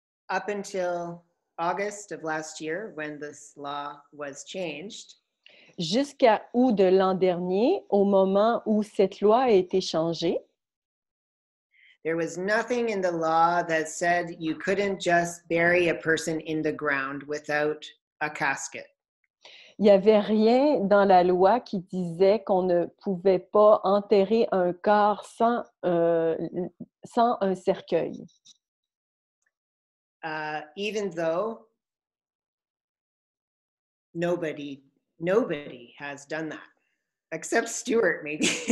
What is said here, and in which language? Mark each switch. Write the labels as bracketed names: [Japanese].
[English] Up until August of last year, when this law was changed, [French] jusqu'à août de l'an dernier, au moment où cette loi a été changée, [English] there was nothing in the law that said you couldn't just bury a person in the ground without a casket. [French] Il n'y avait rien dans la loi qui disait qu'on ne pouvait pas enterrer un corps sans un cercueil. [English] Even though nobody has done that, except Stuart, maybe.